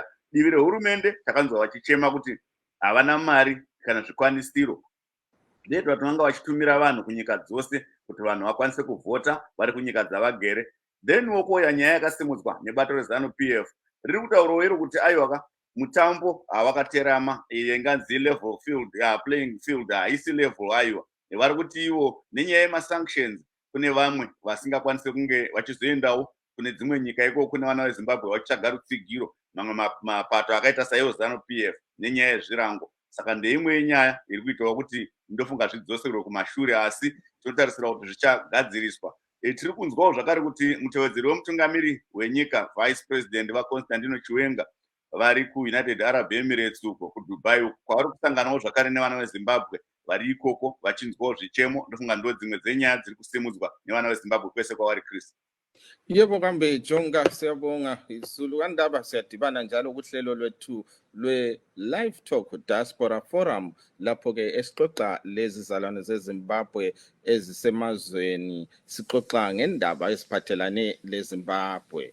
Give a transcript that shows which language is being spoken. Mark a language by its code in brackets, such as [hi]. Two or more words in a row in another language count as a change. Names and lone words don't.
[sn] Divi rehurumende takanzwa vachichema kuti havana mari kana zvikwanisiro. Ndeto vatinanga vachitumira vanhu kunyika dzose kuti vanhu vakwanise kuvhota vari kunyika dzavagere. Then wokoya nyaya yakasimudzwa nebato reZANU-PF riri kutaurawo iro kuti aiwaka mutambo hawakaterama, inganzi [en] level field, playing field [sn] haisi level aiwa. Vari kuti ivo nenyaya yemasanctions kune vamwe vasingakwanise kunge vachizoendawo kune dzimwe nyika iko kune vana veZimbabwe vachitsvaga rutsigiro, mamwe mapato akaita saiwo ZANU-PF nenyaya yezvirango. Saka ndeimwe yenyaya iri kuitawo kuti ndofunga zvidzoserwe kumashure, asi tinotarisira kuti zvichagadziriswa. Tiri kunzwawo zvakare kuti mutevedzeri wemutungamiri wenyika [en] vice president [sn] vaConstantino Chiwenga vari kuUnited Arab Emirates uko kuDubai uko kwavari kusanganawo zvakare nevana veZimbabwe vari ikoko vachinzwawo zvichemo. Ndofunga ndo dzimwe dzenyaya dziri kusimudzwa nevana veZimbabwe kwese kwavari Chris. [nd] Yebo kambe Jonga siyabonga izulu kandaba siyadibana njalo kuhlelo lwethu Livetalk Diaspora Forum lapho ke esixoxa lezi zalwane zeZimbabwe ezisemazweni sixoxa ngendaba eziphathelane leZimbabwe.